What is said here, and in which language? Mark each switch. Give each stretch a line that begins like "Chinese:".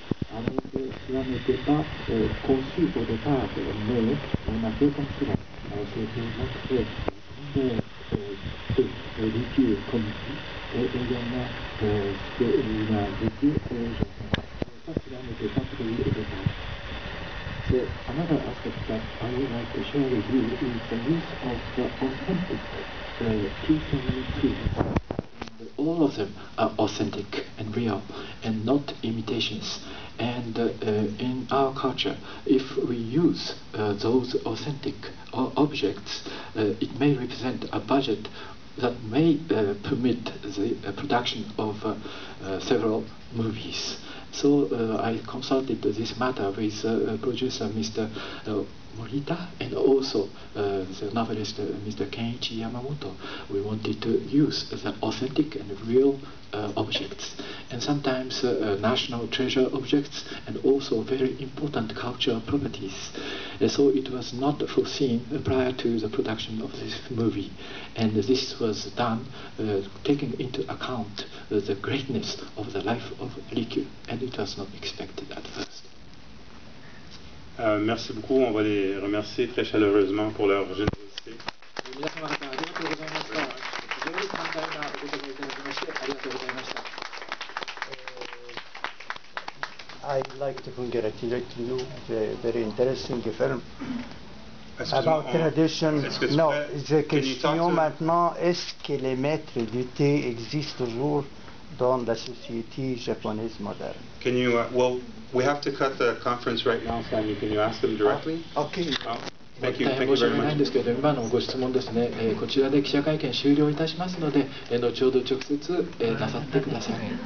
French: Alors que cela n'était pas conçu au départ, mais on a fait comme cela. C'est pour montrer de Rikyū comme et également ce qu'il a vécu au Japon. Ça, cela n'était pas prévu au départ.
English: So another aspect that I would like to share with you is the use of authentic T-72. All of them are authentic and real and not imitations. And in our culture, if we use those authentic objects, it may represent a budget that may permit the production of several movies. So I consulted this matter with producer Mr. Morita and also the novelist Mr. Kenichi Yamamoto. We wanted to use the authentic and real objects, and sometimes national treasure objects and also very important cultural properties. So it was not foreseen prior to the production of this movie, and this was done taking into account the greatness of the life of Rikyū, and it was not expected at first.
French: Merci beaucoup, on va les remercier très chaleureusement pour leur générosité.
English: I'd like to congratulate you. It's a very interesting film. About tradition.
French: Non, j'ai question maintenant, est-ce que les maîtres du thé existent toujours dans la société japonaise moderne?
English: Can you, well, we have to cut the conference right now, Sammy. Can you ask them directly? Okay. Thank you.
Japanese: 大変申し訳ないんですけど、今のご質問ですね、こちらで記者会見終了いたしますので、後ほど直接、なさってください。